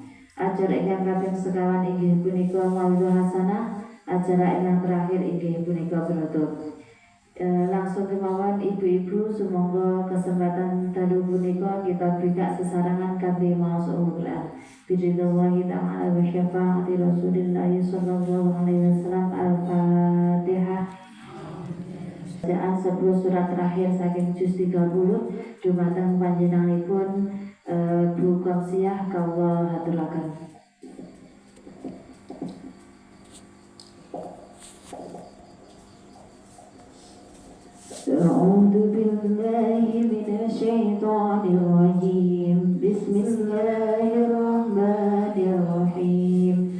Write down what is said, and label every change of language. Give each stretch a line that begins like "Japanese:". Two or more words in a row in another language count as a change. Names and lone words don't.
Javanese: Acara ingkang kaping sekawan inggih punika
Arabic: مولد الحسنة.
Javanese: Acara ingkang terakhir inggih punika penutup. Langsung kemawon ibu-ibu sumangga kesempatan dalu punika kita bikak sesarengan kanthi maos Al-Qur'an.
Arabic: برضا الله تعالى وشفاعة رسول الله صلى الله عليه وسلم.
Javanese: Al-Fatihah.
Indonesian: Bacaan 10 surat terakhir
Javanese: saking juz 30 dumateng panjenenganipun Bu Qamsiah kawula haturaken.
Arabic: أعوذ بالله من الشيطان الرجيم بسم الله الرحمن الرحيم